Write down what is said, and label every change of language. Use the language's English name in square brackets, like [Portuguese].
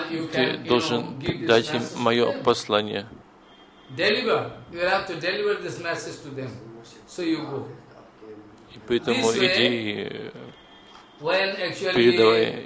[Russian] Ты должен дать им мое послание. [English] Deliver. You will have to deliver this message to them. So you go. [Russian] И поэтому иди и передавай.